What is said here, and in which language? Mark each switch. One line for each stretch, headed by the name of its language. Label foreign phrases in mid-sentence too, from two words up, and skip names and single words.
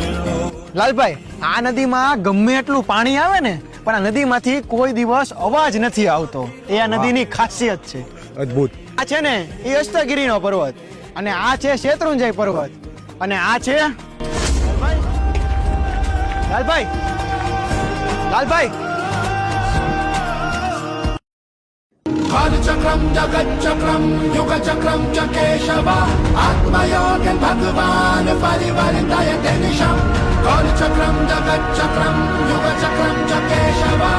Gujarati: લાલભાઈ, આ નદીમાં ગમે એટલું પાણી આવે ને, પણ આ નદીમાંથી કોઈ દિવસ અવાજ નથી આવતો. એ આ નદીની ખાસિયત છે. અદ્ભુત. આ છે ને એ અષ્ટગીરીનો પર્વત, અને આ છે શેત્રુંજય પર્વત, અને આ છે લાલભાઈ. લાલભાઈ,
Sanskrit: कालचक्रम जगच्चक्रम युगचक्रम च केशव आत्मयोगं भगवान परिवर्तयते निशम् कालचक्रम जगच्चक्रम युगचक्रम च केशव